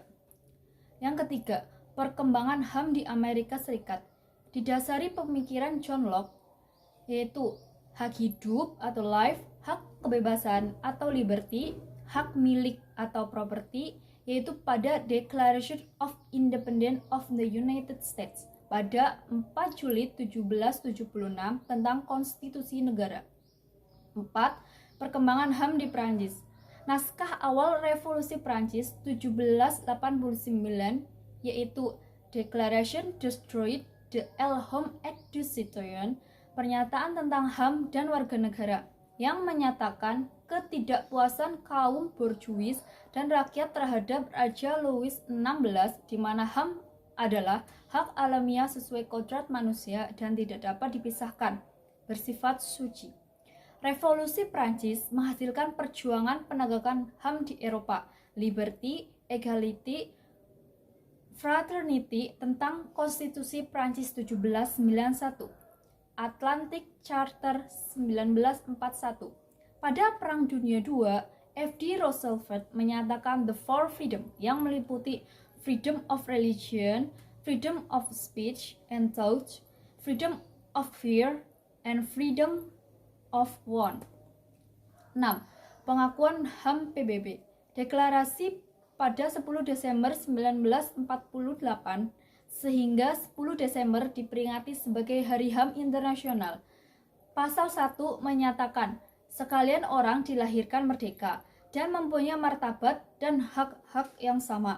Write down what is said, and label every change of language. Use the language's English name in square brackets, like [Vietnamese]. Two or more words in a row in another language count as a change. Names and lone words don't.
[Indonesian] Yang ketiga, perkembangan HAM di Amerika Serikat didasari pemikiran John Locke, yaitu hak hidup atau life, hak kebebasan atau liberty, hak milik atau property, yaitu pada [English] Declaration of Independence of the United States [Indonesian] pada 4 Juli 1776 tentang konstitusi negara. 4. Perkembangan HAM di Prancis. Naskah awal Revolusi Prancis 1789, yaitu [French] Declaration Destroyed de l'Homme et du Citoyen, [Indonesian] pernyataan tentang HAM dan warga negara, yang menyatakan ketidakpuasan kaum borjuis dan rakyat terhadap Raja Louis XVI, di mana HAM adalah hak alamiah sesuai kodrat manusia dan tidak dapat dipisahkan, bersifat suci. Revolusi Prancis menghasilkan perjuangan penegakan HAM di Eropa, [English] liberty, equality, fraternity [Indonesian] tentang Konstitusi Prancis 1791, Atlantic Charter 1941. Pada Perang Dunia II, F.D. [English] Roosevelt menyatakan the Four Freedom [Indonesian] yang meliputi [English] freedom of religion, freedom of speech and thought, freedom of fear, and freedom of one. [Indonesian] 6. Pengakuan HAM PBB. Deklarasi pada 10 Desember 1948 sehingga 10 Desember diperingati sebagai Hari HAM Internasional. Pasal 1 menyatakan sekalian orang dilahirkan merdeka dan mempunyai martabat dan hak-hak yang sama.